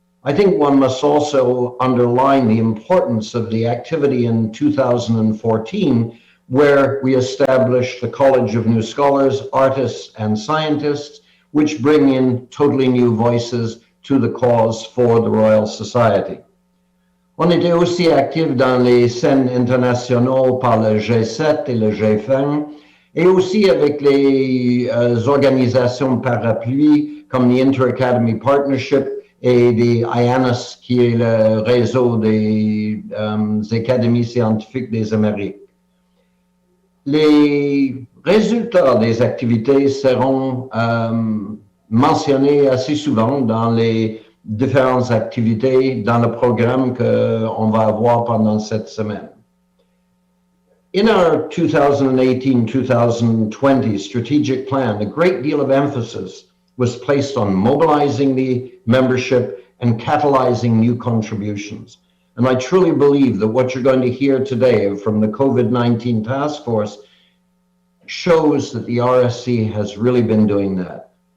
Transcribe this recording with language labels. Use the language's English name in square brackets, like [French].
[English] I think one must also underline the importance of the activity in 2014, where we established the College of New Scholars, Artists, and Scientists, which bring in totally new voices to the cause for the Royal Society. [French] On était aussi actifs dans les scènes internationaux par le G7 et le G20, et aussi avec les organisations parapluies comme the Inter-Academy Partnership et des IANAS, qui est le réseau des académies scientifiques des Amériques. Les résultats des activités seront mentionnés assez souvent dans les différentes activités dans le programme qu'on va avoir pendant cette semaine. [English] In our 2018-2020 strategic plan, a great deal of emphasis was placed on mobilizing the membership and catalyzing new contributions. And I truly believe that what you're going to hear today from the COVID-19 task force shows that the RSC has really been doing that.